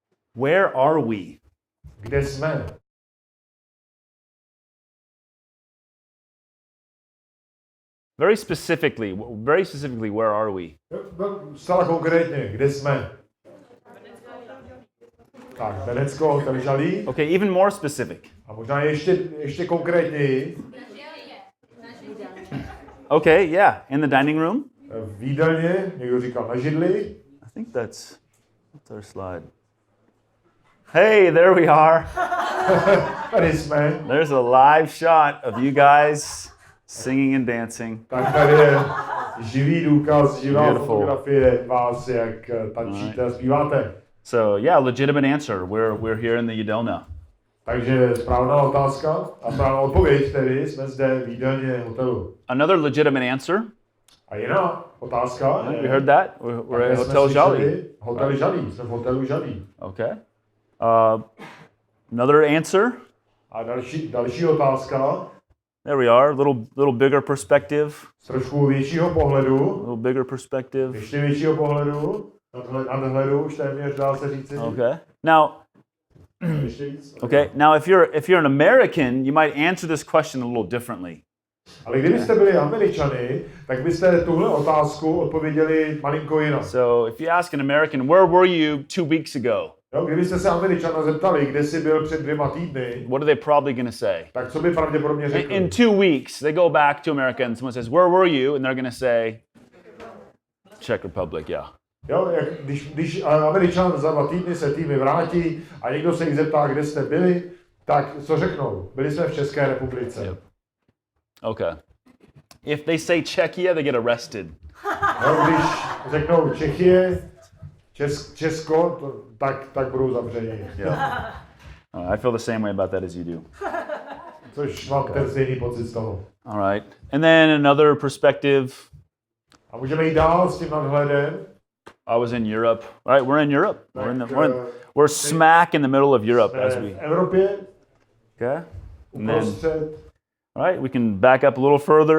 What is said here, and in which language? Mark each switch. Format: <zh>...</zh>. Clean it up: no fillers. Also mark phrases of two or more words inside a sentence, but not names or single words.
<en>Where are we?</en> <cs>Kde jsme?</cs> <en>Very specifically, where are we?</en> <cs>Zcela konkrétně, kde jsme? Tak, Benecko, tady žalí.</cs> <en>Okay, even more specific.</en> <cs>A možná ještě konkrétněji.</cs> <en>Okay, yeah, in the dining room.</en> <cs>V jídelně, někdo říkal na židli.</cs> <en>I think that's our slide. Hey, there we are.</en> <cs>Tady jsme.</cs> <en>There's a live shot of you guys singing and dancing.</en> <cs>Tak tady je živý důkaz, živá fotografie vás, jak tančíte a zpíváte.</cs> <en>So yeah, legitimate answer. We're here in the Událost.</en> <cs>Takže správná otázka a správná odpověď tedy, jsme zde v jídelně hotelu.</cs> <en>Another legitimate answer.</en> <cs>A jiná otázka.</cs> <en>We heard that. We're at Hotel Žalí.</en> <cs>Hotel Žalí, jsme v hotelu Žalí.</cs> <en>Okay. Another answer.</en> <cs>A další otázka.</cs> <en>There we are. Little bigger perspective.</en> <cs>Z trošku většího pohledu.</cs> <en>Little bigger perspective.</en> <cs>Ještě většího pohledu. Nadhledu, už téměř dá se říci.</cs> <en>Okay. Now. Okay. Now, if you're an American, you might answer this question a little differently.</en> <cs>Ale kdybyste byli Američany, tak byste tuhle otázku odpověděli malinko jinak.</cs> <en>So, if you ask an American, where were you 2 weeks ago?</en> <cs>Jo, kdybyste se Američana zeptali, kde jsi byl před 2 týdny,</cs> <en>what are they probably going to say?</en> <cs>Tak co by pravděpodobně řekli?</cs> <en>In 2 weeks, they go back to America and someone says, where were you? And they're going to say, Czech Republic, yeah.</en> <cs>Jo, když Američan za 2 týdny se týmy vrátí a někdo se jich zeptá, kde jste byli, tak co řeknou? Byli jsme v České republice.</cs> <en>Yep. Okay. If they say Czechia, they get arrested.</en> <cs>Jo, když řeknou Čechie, Česko, tak budou zavřeni.</cs> <en>Yeah. I feel the same way about that as you do.</en> <cs>Což mám ten stejný pocit z toho.</cs> <en>All right. And then another perspective.</en> <cs>A můžeme jít dál s tím nadhledem.</cs> <en>I was in Europe. All right, we're in Europe. We're smack in the middle of Europe as we.</en> <cs>V Evropě.</cs> <en>Okay. And then, all right, we can back up a little further.</en>